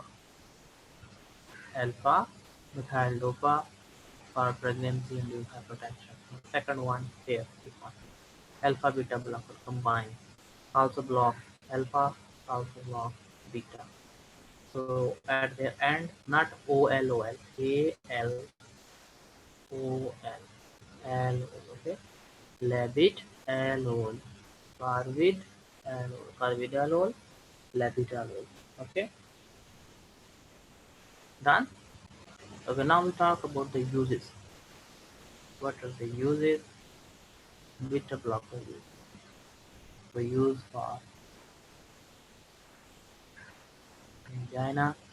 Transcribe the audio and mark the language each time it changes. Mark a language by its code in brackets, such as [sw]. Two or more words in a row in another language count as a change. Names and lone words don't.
[en] Alpha methyl dopa for pregnancy induced hypertension. Second one here, this one. Alpha beta blocker combined. Also block alpha, also block beta. So at their end, not OLOL, ALOL, okay? Labit alol, carvid alol, carvidalol, labetalol. Okay, done. Okay, now we talk about the uses. What are the uses? Beta blocker use. We use for angina.